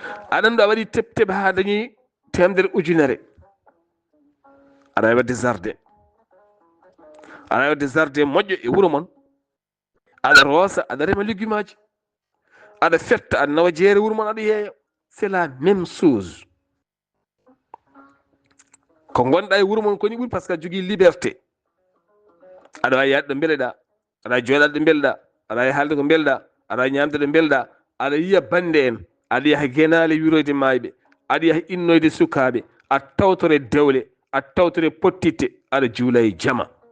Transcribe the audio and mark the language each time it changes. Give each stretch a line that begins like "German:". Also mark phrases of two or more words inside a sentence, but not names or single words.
Fula: Aɗa andu a waɗi tep tep haa dañi temedere ujunere. Aɗa wawi wadde jardin. Aɗa wawi wadde jardin moƴƴo e wuro mon. Aɗa roosa, aɗa rema légume aji. Aɗa fetta, aɗa nawa jeere wuro mon, aɗa yeeya.
French: C'est la même chose.
Fula: Ko gonɗa e wuro mon koni ɓuri, par ce que a jogii liberté. Aɗa wawi yaade ɗo mbeleɗa, aɗa wawi jooɗade ɗo mbeleɗa, aɗa wawi haalde ko mbeleɗa, aɗa wawi ñaamde ɗo mbeleɗa, aɗa yiya bande en, aɗa yaha genaale wiroyde maayɓe, aɗa yaha innoyde sukaaɓe, a tawtore dewle, a tawtore pottitte, aɗa juula e jama.